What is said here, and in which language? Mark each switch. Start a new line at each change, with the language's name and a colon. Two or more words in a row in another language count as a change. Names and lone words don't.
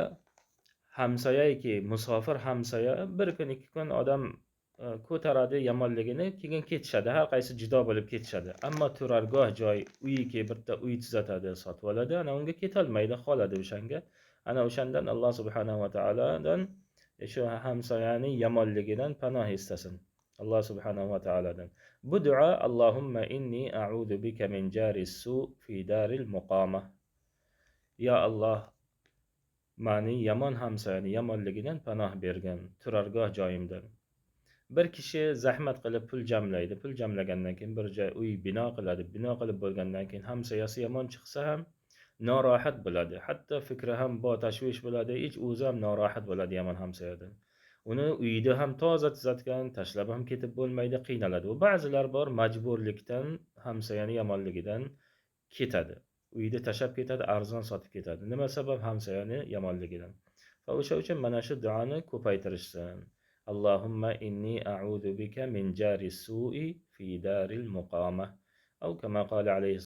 Uzbek: Hamsoyaki, musofir hamsoya bir kun, ikki kun odam ko'taradi yomonligini, keyin ketishadi, har qaysi judo bo'lib ketishadi. Ammo turargoh joy, uyiki bitta uy tuzatadi, sotib oladi, ana unga ketolmaydi, qoladi o'shanga. Ana o'shandan Alloh
Arabic: سبحانه وتعالى
Uzbek: shu hamsoyaning yomonligidan panoh istasin. Alloh
Arabic: سبحانه وتعالى.
Uzbek: Bu duo
Arabic: اللهم إني أعوذ بك من جار السوء في دار المقامة.
Uzbek: Ya Alloh, mani yomon hamsoyani yomonligidan panoh bergan, turargoh joyimdan. Bir kishi zahmat qilib pul jamlaydi. Pul jamlagandan keyin bir joy uy bino qiladi. Bino qilib bo'lgandan keyin hamsoyasi yomon chiqsa ham norohat bo'ladi. Hatto fikri ham tashvish bo'ladi. Hech o'zi ham norohat bo'ladi yomon hamsoyadan. Uni uyida ham toza tuzatgan, tashlab ham ketib bo'lmaydi, qiynaladi. Va ba'zilar bor majburlikdan hamsoyani yomonligidan ketadi. Uyda tashlab ketadi, arzon sotib ketadi. Nima sabab? Hamsoyani yomonligidan. Va o'sha uchun mana shu duoni ko'paytirishsin.
Arabic: اللهم إني أعوذ بك من جار السوء في دار المقامة. أو كما قال عليه